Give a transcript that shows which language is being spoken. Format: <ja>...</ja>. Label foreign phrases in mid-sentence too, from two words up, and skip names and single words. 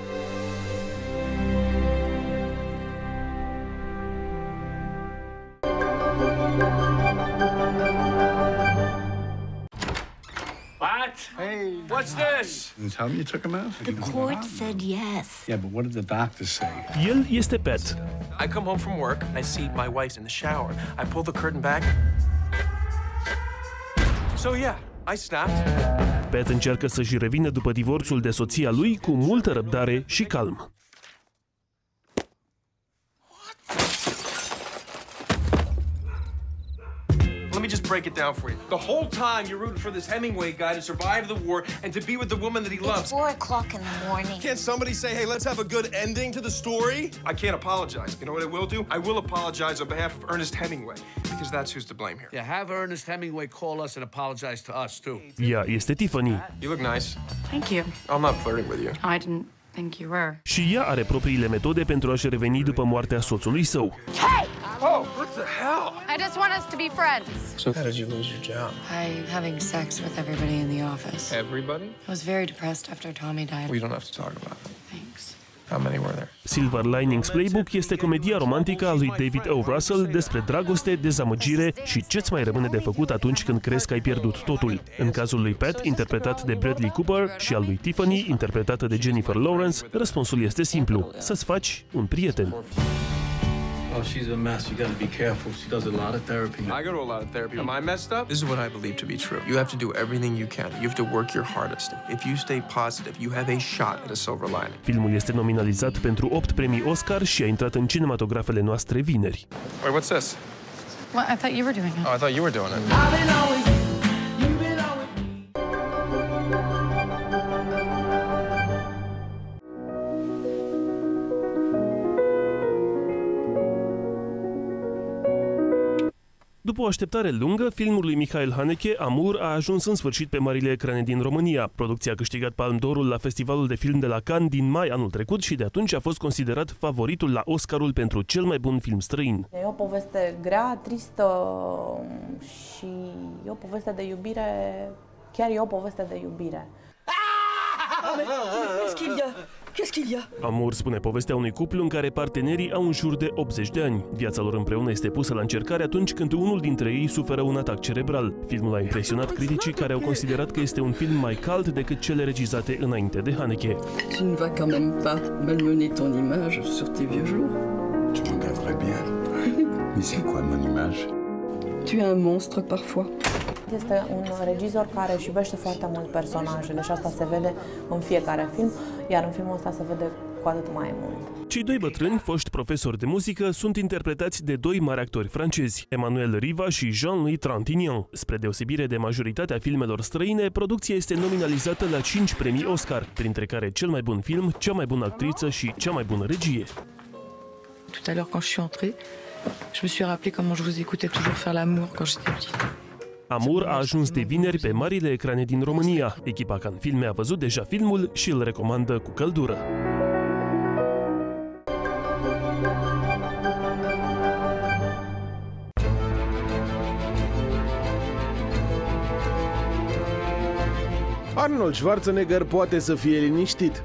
<en>What? Hey. What's this? You tell me you took him out? The court said yes. Yeah, but what did the doctor say?</en> <ro>El este Pat.</ro> <en>I come home from work and I see my wife's in the shower. I pull the curtain back. So yeah, I snapped.</en> <ro>Pat încearcă să-și revină după divorțul de soția lui cu multă răbdare și calm.</ro> <en>Let me just break it down for you. The whole time you rooted for this Hemingway guy to survive the war and to be with the woman that he loves. It's 4 o'clock in the morning. Can't somebody say, hey, let's have a good ending to the story? I can't apologize. You know what I will do? I will apologize on behalf of Ernest Hemingway, because that's who's to blame here. Yeah, have Ernest Hemingway call us and apologize to us, too.</en> <ro>Ea este Tiffany.</ro> <en>You look nice. Thank you. I'm not flirting with you. I didn't think you were.</en> <ro>Și ea are propriile metode pentru a-și reveni după moartea soțului său.</ro> <en>Hey! Oh, what the hell? I just want us to be friends. So how did you lose your job? By having sex with everybody in the office. Everybody? I was very depressed after Tommy died. We don't have to talk about it. Thanks. How many were there?</en> <ro>Silver Linings Playbook este comedia romantică a lui David O. Russell despre dragoste, dezamăgire și ce-ți mai rămâne de făcut atunci când crezi că ai pierdut totul. În cazul lui Pat, interpretat de Bradley Cooper, și al lui Tiffany, interpretată de Jennifer Lawrence, răspunsul este simplu: să-ți faci un prieten.</ro> <en>Oh, she's a mess. You gotta be careful. She does a lot of therapy. I go to a lot of therapy. Am I messed up? This is what I believe to be true. You have to do everything you can. You have to work your hardest. If you stay positive, you have a shot at a silver lining.</en> <ro>Filmul este nominalizat pentru 8 premii Oscar și a intrat în cinematografele noastre vineri.</ro> <en>Wait, what's this? Well, I thought you were doing it. Oh, I thought you were doing it.</en> <ro>După o așteptare lungă, filmul lui Michael Haneke, Amour, a ajuns în sfârșit pe marile ecrane din România. Producția a câștigat Palme d'Orul la Festivalul de Film de la Cannes din mai anul trecut și de atunci a fost considerat favoritul la Oscarul pentru cel mai bun film străin. E o poveste grea, tristă și e o poveste de iubire, chiar e o poveste de iubire.</ro> <fr>Qu'est-ce qu'il y a?</fr> <ro>Amour spune povestea unui cuplu în care partenerii au în jur de 80 de ani. Viața lor împreună este pusă la încercare atunci când unul dintre ei suferă un atac cerebral. Filmul a impresionat criticii care au considerat că este un film mai cald decât cele regizate înainte de Haneke.</ro> <fr>Tu ne vas quand même pas malmener ton image sur tes vieux jours. Tu me regarderais bien. Mais c'est quoi mon image? Tu es un monstre parfois.</fr> <ro>Este un regizor care își iubește foarte mult personajele și asta se vede în fiecare film, iar în filmul ăsta se vede cu atât mai mult. Cei doi bătrâni, foști profesori de muzică, sunt interpretați de doi mari actori francezi, Emmanuel Riva și Jean-Louis Trintignant. Spre deosebire de majoritatea filmelor străine, producția este nominalizată la 5 premii Oscar, printre care cel mai bun film, cea mai bună actriță și cea mai bună regie.</ro> <fr>Tout à l'heure, quand je suis entrée, je me suis rappelé comment je vous écoutais toujours faire l'amour quand j'étais petite.</fr> <ro>Amour a ajuns de vineri pe marile ecrane din România. Echipa Cannes Filme a văzut deja filmul și îl recomandă cu căldură. Arnold Schwarzenegger poate să fie liniștit.</ro>